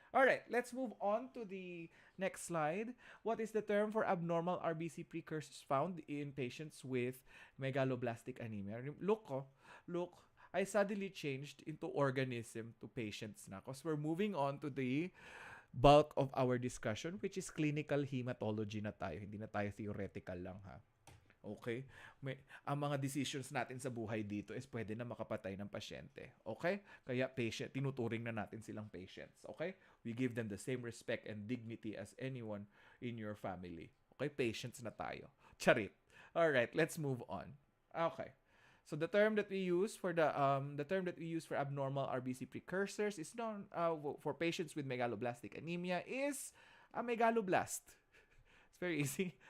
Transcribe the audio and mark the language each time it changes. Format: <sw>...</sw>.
<en>Alright, let's move on to the next slide. What is the term for abnormal RBC precursors found in patients with megaloblastic anemia? Look, I suddenly changed into organism to patients na because we're moving on to the bulk of our discussion, which is clinical hematology</en> <tl>na tayo. Hindi na tayo theoretical lang, ha? Okay? Ang mga decisions natin sa buhay dito is pwede na makapatay ng pasyente. Okay? Kaya tinuturing na natin silang patients. Okay?</tl> <en>We give them the same respect and dignity as anyone in your family. Okay?</en> <tl>Patients na tayo. Charit.</tl> <en>Alright, let's move on. Okay. So the term that we use for abnormal RBC precursors is known for patients with megaloblastic anemia is a megaloblast. It's very easy.</en>